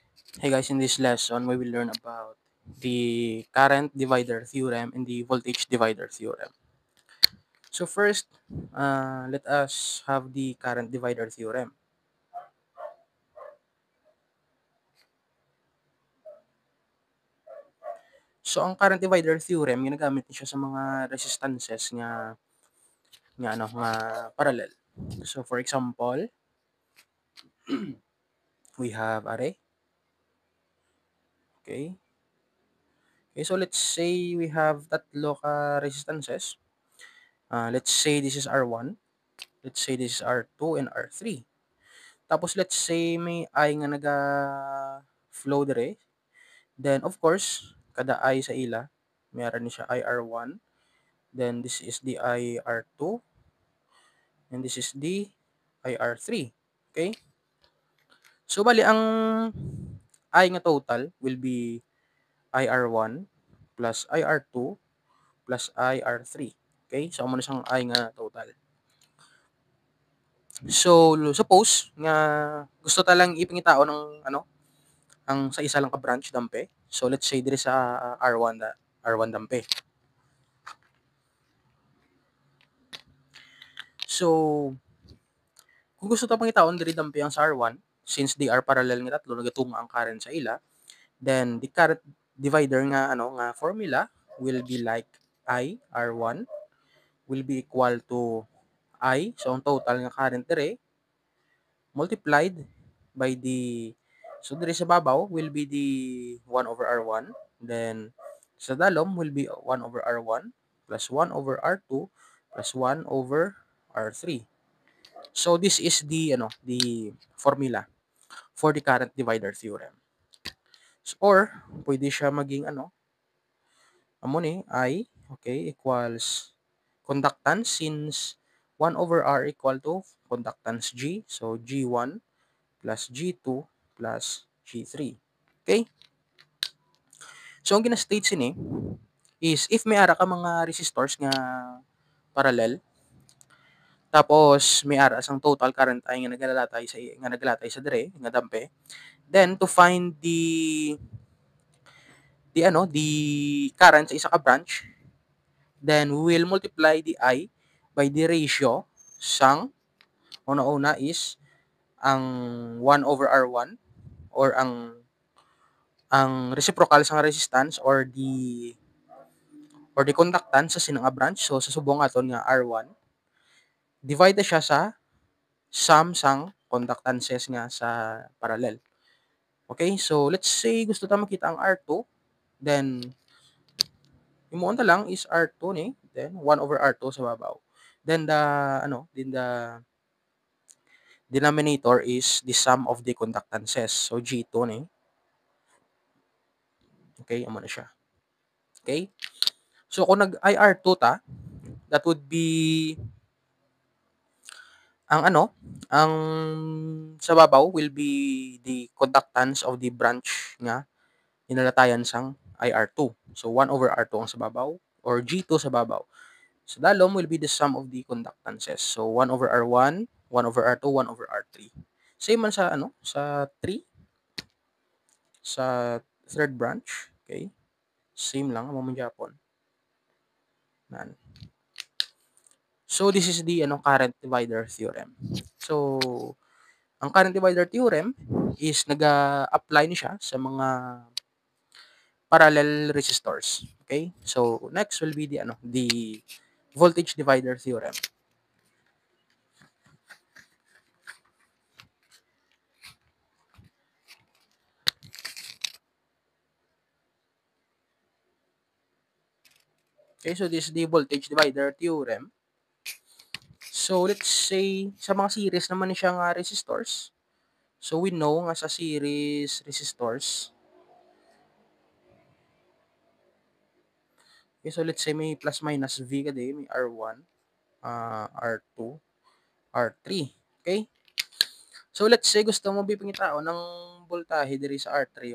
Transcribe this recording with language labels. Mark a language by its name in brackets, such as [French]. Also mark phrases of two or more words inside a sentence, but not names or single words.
[English] Hey guys, in this lesson we will learn about the current divider theorem and the voltage divider theorem. So first, let us have the current divider theorem. [Hiligaynon] So ang [English] current divider theorem [Hiligaynon] ginagamit niya sa mga resistances nga parallel. [English] So for example, we have array. Okay. Okay, so let's say we have [Hiligaynon] tatlo ka [English] resistances. Let's say this is R1, let's say this is R2 and R3. [Hiligaynon] Tapos [English] let's say [Hiligaynon] may I nga flow dire. [English] Then of course, [Hiligaynon] kada I sa ila, meron ni siya IR1. [English] Then this is the IR2 and this is the IR3. Okay? So [Hiligaynon] bali ang I nga total [English] will be IR1 plus IR2 plus IR3. Okay? [Hiligaynon] So amo na siyang I nga total. So suppose nga gusto ta lang ipangitao ng ang sa isa lang ka branch dampe. [English] So let's say [Hiligaynon] dire sa R1 dampe. So kung gusto ta pangitaon diri dampe ang sa R1 [English] since they are parallel [Hiligaynon] nga tatlo nagatunga ang current sa ila, [English] then the current divider nga formula will be like I R1 will be equal to I, so [Hiligaynon] ang total nga current dire [English] multiplied by the, so [Hiligaynon] dire sa babaw [English] will be the 1 over R1, then [Hiligaynon] sa dalom [English] will be 1 over R1 plus 1 over R2 plus 1 over R3. So this is the formula for the current divider theorem. Or [Hiligaynon] pwede siya maging amo ni [English] I, okay, equals conductance since 1 over R equal to conductance G, so G1 plus G2 plus G3. Okay? [Hiligaynon] So ang gina-state sini is if may ara ka mga resistors nga parallel, tapos may ara sang [English] total current [Hiligaynon] ay nga nagalatay sa dire nga dampe, [English] then to find the current [Hiligaynon] sa isa ka [English] branch, then we will multiply the I by the ratio [Hiligaynon] sang una-una [English] is ang 1 over R1 or ang reciprocal sa resistance or the conductance sa sinang branch. [Hiligaynon] So sa subong aton nga R1 divide siya sa sum sang conductances nga sa parallel. [English] Okay? So let's say [Hiligaynon] gusto ta makita ang R2, then imuon ta lang is R2 ni, then 1 over R2 sa babaw. [English] Then the denominator is the sum of the conductances. [Hiligaynon] So G2 ni. Okay, amo na siya. Okay? So kung nag-IR2 ta, [English] that would be [Hiligaynon] ang sa babaw [English] will be the conductance of the branch [Hiligaynon] nga inalatayan sang [English] IR2. [Hiligaynon] So 1 over R2 ang sa babaw or G2 sa babaw. Sa dalom [English] will be the sum of the conductances. [Hiligaynon] So 1 over R1, 1 over R2, 1 over R3. Same man sa 3, sa third branch. [English] Okay? [Hiligaynon] Same lang amo man gyapon. Nan. [English] So this is the current divider theorem. [Hiligaynon] So ang [English] current divider theorem [Hiligaynon] is apply ni siya sa mga [English] parallel resistors. [Hiligaynon] Okay? [English] So next will be the voltage divider theorem. Okay, so this is the voltage divider theorem. So let's say [Hiligaynon] sa mga series naman ni siya nga resistors. [English] So we know [Hiligaynon] nga sa [English] series resistors. Okay, so let's say may plus minus V kada may R1, R2, R3. [Hiligaynon] Okay? [English] So let's say [Hiligaynon] gusto mo bipangitao ng voltahe diri sa R3.